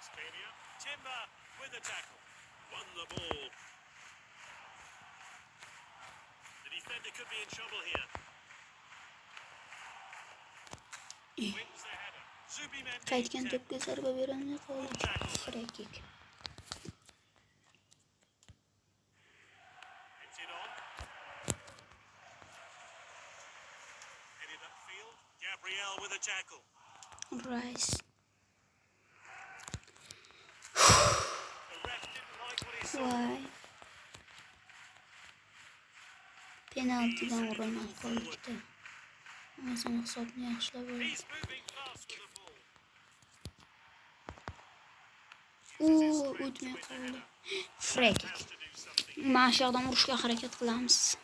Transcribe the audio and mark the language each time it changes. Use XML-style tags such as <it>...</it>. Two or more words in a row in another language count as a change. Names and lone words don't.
<uz>Qaytgan to'pga zarba berolmay qoldik.</uz> <en>Free kick. Gabriel with a tackle. Rice. Why?</en> <uz>Penaltidan urilmay qoldik. O'zim hisobni yaxshilab oldim. O'tmay qoldi.</uz> <en>Free kick.</en> <uz>Mana shu yoqdan urishga harakat qilamiz.</uz>